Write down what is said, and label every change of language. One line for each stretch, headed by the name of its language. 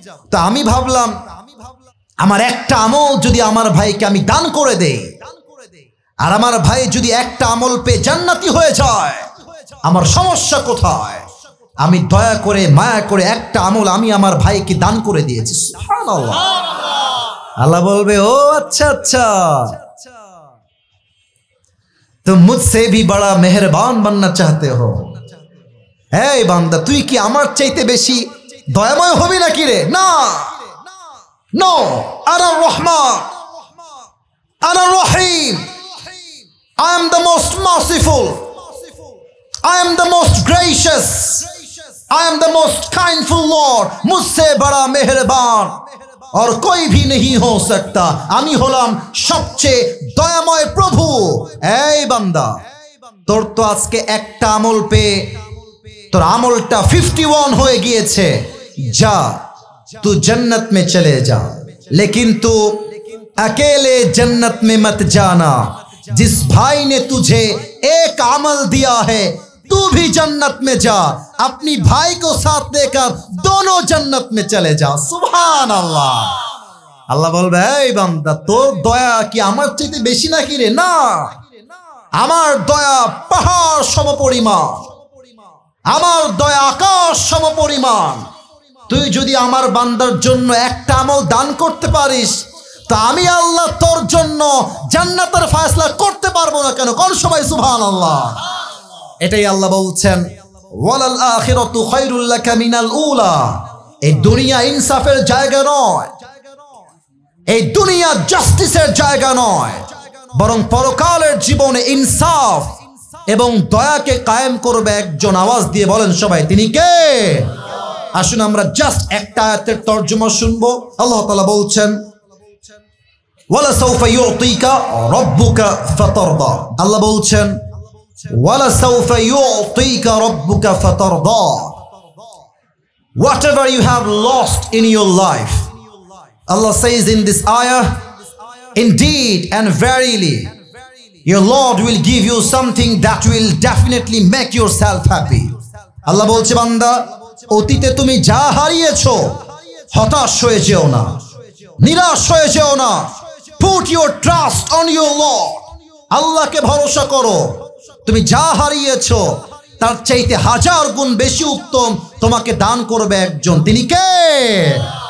Bangla: তা আমি ভাবলাম আমার একটা আমল যদি আমার ভাইকে আমি দান করে দেই, আর আমার ভাই যদি একটা আমল পেয়ে জান্নাতি হয়ে যায়, আমার সমস্যা কোথায়? আমি দয়া করে মায়া করে একটা আমল আমি আমার ভাইকে দান করে দিয়েছি। সুবহানাল্লাহ। আল্লাহ বলবে, ও আচ্ছা আচ্ছা,
Hindi: तुम मुझसे भी बड़ा मेहरबान बनना चाहते हो।
Bangla: এই বান্দা তুই কি আমার চাইতে বেশি দয়াময় হবি নাকি রে?
English: না, নো,
Arabic: আনা রহমান, আনা রহিম,
English: I am the most merciful, I am the most gracious, I am the most kindful Lord,
Hindi: मुझसे बड़ा मेहरबान और कोई भी नहीं हो सकता,
Bangla: আমি হলাম সবচেয়ে দয়াময় প্রভু। এই বান্দা তোর তো আজকে একটা আমল পেয়ে তোর আমলটা 51 হয়ে গিয়েছে, যা
Hindi: तू जन्नत में चले जा, लेकिन तू अकेले जन्नत में मत जाना, जिस भाई ने तुझे एक अमल दिया है तू भी जन्नत में जा, अपनी भाई को साथ लेकर दोनों जन्नत में चले जा। सुभान अल्लाह।
Bangla: আল্লাহ বলবে, এই বান্দা তোর দয়া কি আমার চাইতে বেশি নাকি রে? না, আমার দয়া পাহাড় সমপরিমাণ, আমার দয়া আকাশ সমপরিমাণ। তুই যদি আমার বান্দার জন্য একটা আমল দান করতে পারিস, তা আমি আল্লাহ তোর জন্য জান্নাতের ফয়সালা করতে পারবো না কেন? কোন সবাই সুবহানাল্লাহ। এটাই আল্লাহ বলছেন,
Arabic: ওয়ালাল আখিরাতু খায়রুল লাকা মিনাল উলা।
Bangla: এই দুনিয়া ইনসাফের জায়গা নয়, এই দুনিয়া জাস্টিসের জায়গা নয়, বরং পরকালের জীবনে ইনসাফ এবং দয়াকে কায়েম করবে একজন। আওয়াজ দিয়ে বলেন সবাই, তিনি কে? আসুন আমরা জাস্ট একটা আয়াতের তরজমা শুনবো। আল্লাহ তাআলা বলছেন,
Arabic: ওয়ালা সাউফা ইউতিকা রাব্বুকা ফাতারদা।
Bangla: আল্লাহ বলছেন,
Arabic: ওয়ালা সাউফা ইউতিকা রাব্বুকা ফাতারদা।
English: Whatever you have lost in your life, Allah says in this ayah, indeed and verily your Lord will give you something that will definitely make yourself happy.
Bangla: আল্লাহ বলছে, বান্দা, অতীতে তুমি যা হারিয়েছো হতাশ হয়ে যেও না, নিরাশ হয়ে যেও না।
English: Put your trust on your Lord.
Bangla: আল্লাহকে ভরসা করো। তুমি যা হারিয়েছো তার চাইতে হাজার গুণ বেশি উত্তম তোমাকে দান করবে একজন। তিনি কে?